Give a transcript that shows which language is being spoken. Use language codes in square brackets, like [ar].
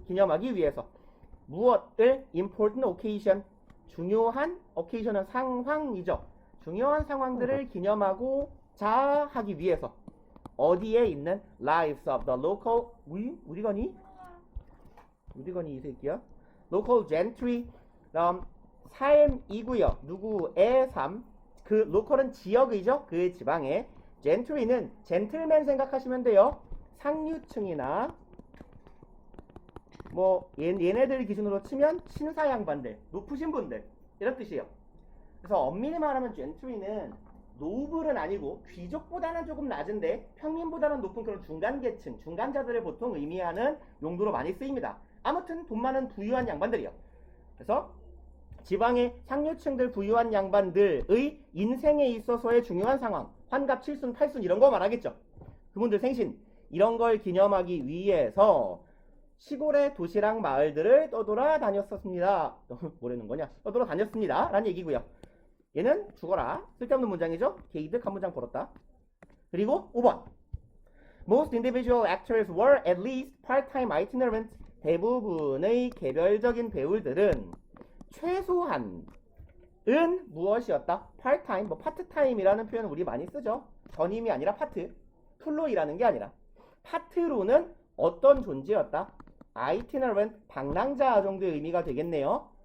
[ko] 기념하기 위해서. 무엇을? [en] important occasion, [ko] 중요한, occasion은 상황이죠. 중요한 상황들을 기념하고자 하기 위해서. 어디에 있는 [en] lives of the local, [ko] 우리거니 이 새끼야. local gentry, 삶이고요. 누구의 삶? 그 local은 지역이죠. 그 지방의. gentry는 젠틀맨 생각하시면 돼요. 상류층이나 뭐 얘네들 기준으로 치면 신사 양반들, 높으신 분들 이런 뜻이에요. 그래서 엄밀히 말하면 gentry는 노블은 아니고 귀족보다는 조금 낮은데 평민보다는 높은 그런 중간계층, 중간자들을 보통 의미하는 용도로 많이 쓰입니다. 아무튼 돈 많은 부유한 양반들이요. 그래서 지방의 상류층들, 부유한 양반들의 인생에 있어서의 중요한 상황, 환갑, 칠순, 팔순 이런 거 말하겠죠. 그분들 생신 이런 걸 기념하기 위해서 시골의 도시랑 마을들을 떠돌아 다녔었습니다. 뭐라는 거냐? 떠돌아 다녔습니다. 라는 얘기고요. 얘는 죽어라. 쓸데없는 문장이죠. 게이득 한 문장 벌었다. 그리고 5번. [en] Most individual actors were at least part-time itinerant. [ko] 대부분의 개별적인 배우들은 최소한은 무엇이었다? part-time, 뭐 part-time이라는 표현을 우리 많이 쓰죠. 전임이 아니라 파트, 풀로 일하는 게 아니라. 파트로는 어떤 존재였다? itinerant, 방랑자 정도의 의미가 되겠네요.